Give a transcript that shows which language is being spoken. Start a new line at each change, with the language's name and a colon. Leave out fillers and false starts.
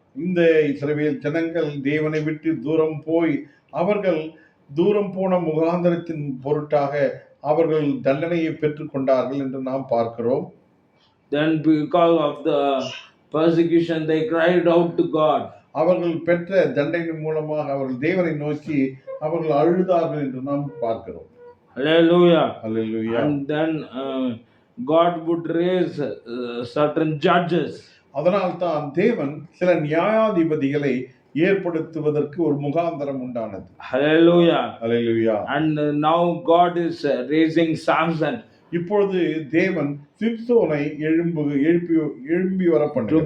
Tamil: இந்த இஸ்ரவேல் ஜனங்கள் தேவனை விட்டு தூரம் போய் அவர்கள் தூரம் போன முகாந்தரத்தின் பொருட்டாக அவர்கள் தண்டனையை பெற்றுக் கொண்டார்கள் என்று நாம் பார்க்கிறோம்.
English: Then because of the persecution they cried out to God.
Tamil: அவர்கள் பெற்ற தண்டனை மூலமாக அவர்கள் தேவனை நோக்கி அவர்கள் அழுதார்கள் என்று நாம் பார்க்கிறோம்.
English: Hallelujah. Hallelujah. And then God would raise certain judges.
Tamil: அதனால் தான் தேவன் சில நியாயாதிபதிகளை ஏற்படுத்துவதற்கு ஒரு முகாந்தரம் உண்டானது.
English: Hallelujah. Hallelujah. And now God is raising Samson.
Tamil: இப்பொழுது தேவன் சிம்சோனை எழும்பி வர பண்ணுகிறார்.